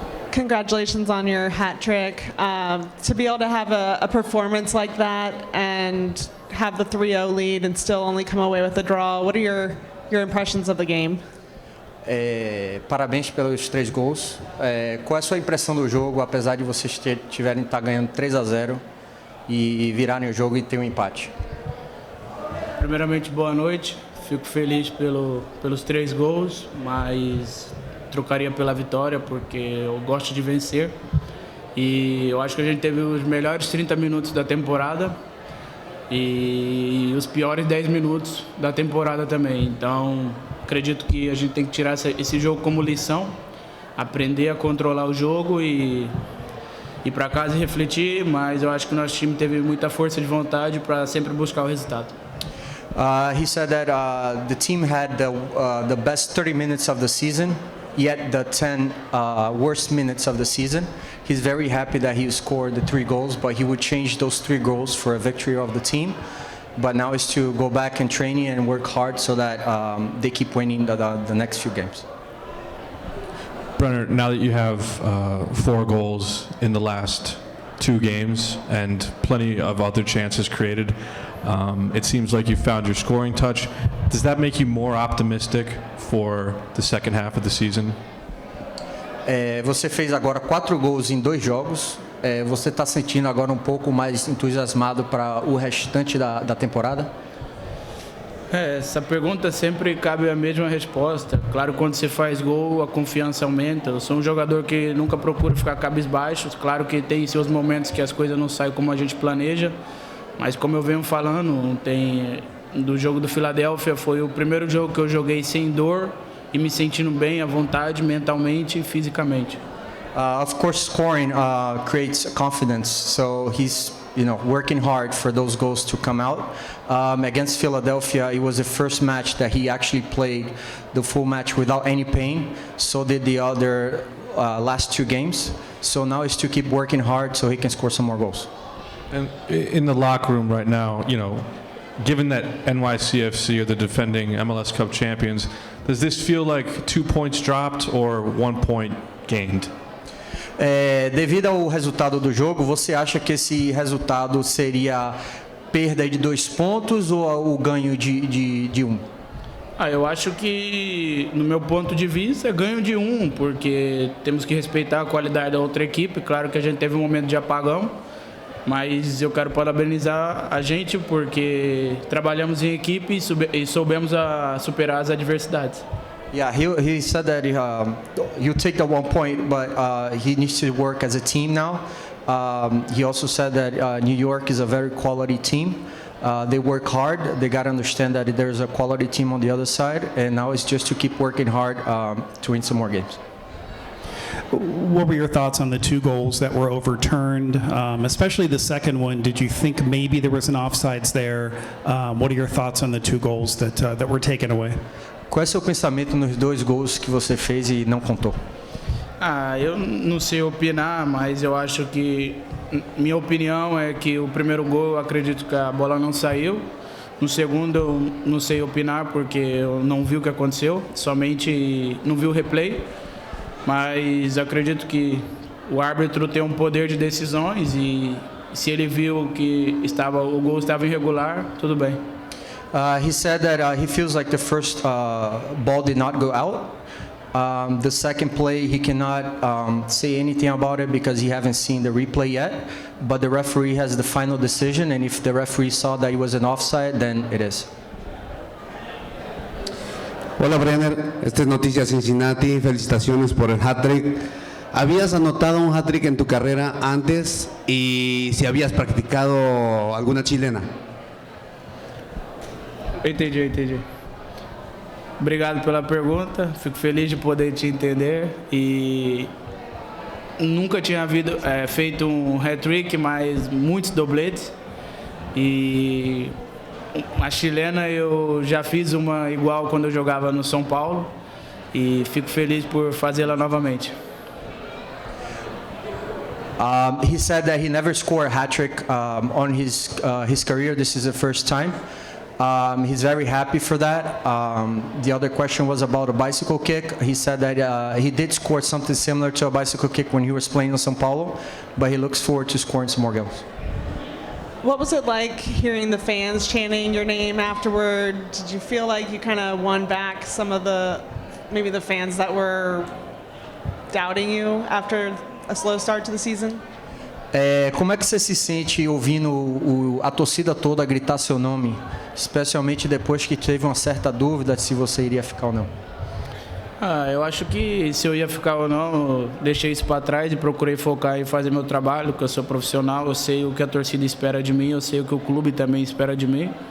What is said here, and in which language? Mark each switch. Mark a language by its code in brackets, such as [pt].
[en] Congratulations on your hat trick. To be able to have a performance like that and have the 3-0 lead and still only come away with a draw, what are your impressions of the game? [pt] Parabéns pelos 3 gols. Qual é a sua impressão do jogo, apesar de vocês tiverem estar ganhando 3-0 e virarem o jogo e ter um empate? Primeiramente, boa noite. Fico feliz pelos 3 gols, mas trocaria pela vitória porque eu gosto de vencer. E eu acho que a gente teve os melhores 30 minutos da temporada e os piores 10 minutos da temporada também. Então, acredito que a gente tem que tirar esse jogo como lição, aprender a controlar o jogo e ir para casa e refletir, mas eu acho que o nosso time teve muita força de vontade para sempre buscar o resultado. [en] He said that the team had the best 30 minutes of the season, yet the 10 worst minutes of the season. He's very happy that he scored the 3 goals, but he would change those 3 goals for a victory of the team. But now is to go back in training and work hard so that they keep winning the next few games. Brenner, now that you have 4 goals in the last 2 games and plenty of other chances created, it seems like you found your scoring touch. Does that make you more optimistic for the second half of the season? [pt] Você fez agora 4 gols em 2 jogos. Você está sentindo agora um pouco mais entusiasmado para o restante da temporada? Essa pergunta sempre cabe a mesma resposta. Claro, quando você faz gol, a confiança aumenta. Eu sou um jogador que nunca procura ficar cabisbaixo. Claro que tem seus momentos que as coisas não saem como a gente planeja, mas como eu venho falando, do jogo do Philadelphia foi o primeiro jogo que eu joguei sem dor e me sentindo bem à vontade, mentalmente e fisicamente. [en] Of course, scoring creates confidence, so he's working hard for those goals to come out. Against Philadelphia, it was the first match that he actually played the full match without any pain. So did the other last 2 games. So now is to keep working hard so he can score some more goals. And in the locker room right now, given that NYCFC are the defending MLS Cup champions, does this feel like 2 points dropped or 1 point gained? [pt] Devido ao resultado do jogo, você acha que esse resultado seria perda de 2 pontos ou o ganho de 1? Eu acho que, no meu ponto de vista, é ganho de 1, porque temos que respeitar a qualidade da outra equipe. Claro que a gente teve um momento de apagão, mas eu quero parabenizar a gente porque trabalhamos em equipe e soubemos superar as adversidades. [en] Yeah, he said that you take the 1 point, but he needs to work as a team now. He also said that New York is a very quality team. They work hard. They got to understand that there's a quality team on the other side, and now it's just to keep working hard to win some more games. What were your thoughts on the 2 goals that were overturned, especially the second one? Did you think maybe there was an offsides there? What are your thoughts on the 2 goals that were taken away? [pt] Qual é o seu pensamento nos 2 gols que você fez e não contou? Eu não sei opinar, mas eu acho que minha opinião é que o primeiro gol eu acredito que a bola não saiu. No segundo eu não sei opinar porque eu não vi o que aconteceu, somente não vi o replay. Mas acredito que o árbitro tem um poder de decisões e se ele viu que o gol estava irregular, tudo bem. [en] He said that he feels like the first ball did not go out. The second play, he cannot say anything about it because he hasn't seen the replay yet. But the referee has the final decision, and if the referee saw that it was an offside, then it is. [es] Hola Brenner, esta es Noticias Cincinnati, felicitaciones por el hat-trick. ¿Habías anotado un hat-trick en tu carrera antes y si habías practicado alguna chilena? [pt] Entendi. Obrigado pela pergunta, fico feliz de poder te entender e nunca tinha feito um hat-trick, mas muitos dobletes e a chilena eu já fiz uma igual quando eu jogava no São Paulo e fico feliz por fazê-la novamente. [en] He said that he never scored a hat-trick on his career. This is the first time. He's very happy for that. The other question was about a bicycle kick. He said that he did score something similar to a bicycle kick when he was playing in São Paulo, but he looks forward to scoring some more goals. What was it like hearing the fans chanting your name afterward? Did you feel like you kind of won back some of maybe the fans that were doubting you after a slow start to the season? [pt] Como é que você se sente ouvindo a torcida toda gritar seu nome, especialmente depois que teve uma certa dúvida se você iria ficar ou não? Eu acho que se eu ia ficar ou não, eu deixei isso para trás e procurei focar em fazer meu trabalho, porque eu sou profissional, eu sei o que a torcida espera de mim, eu sei o que o clube também espera de mim.